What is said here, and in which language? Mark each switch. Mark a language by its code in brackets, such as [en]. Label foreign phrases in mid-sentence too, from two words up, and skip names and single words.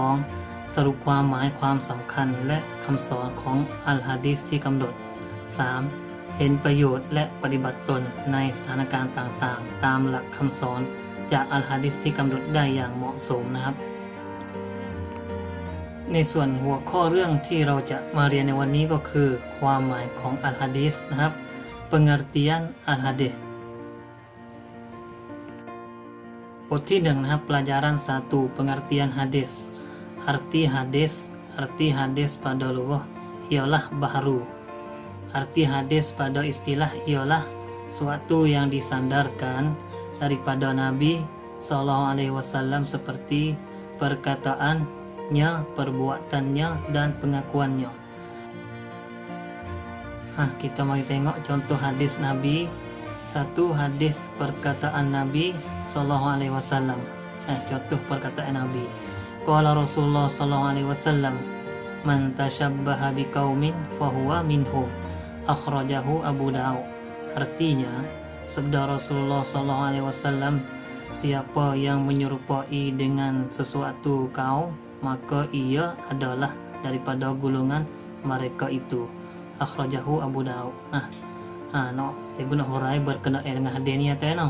[th] สรุปความหมายความสำคัญและคำสอนของอัลฮะดีษที่กำหนด 3. เห็นประโยชน์และปฏิบัติตนในสถานการณ์ต่างๆตามหลักคำสอนจากอัลฮะดีษที่กำหนดได้อย่างเหมาะสมนะครับ ในส่วนหัวข้อเรื่องที่เราจะมาเรียนในวันนี้ก็คือความหมายของอัลฮะดีษนะครับ [ms] pengertian al hadis [th] บทที่ 1 นะครับ [ms] pelajaran 1 pengertian hadis arti hadis pada lughah ialah bahru arti hadis pada istilah ialah suatu yang disandarkan daripada Nabi SAW seperti perkataannya, perbuatannya dan pengakuannya. Kita mari tengok contoh hadis Nabi. 1. Hadis perkataan Nabi SAW. Contoh perkataan Nabi. [ar] قال رسول الله [ms] SAW, [ar] من تشبه بقوم فهو منهم. Akhrajahu Abu Daud. [ms] Artinya, sabda Rasulullah SAW, siapa yang menyerupai dengan sesuatu kaum, maka ia adalah daripada golongan mereka itu. [ar] Akhrajahu Abu Daud. [ms] Guna hurai berkenaan dengan hadis ni atas no.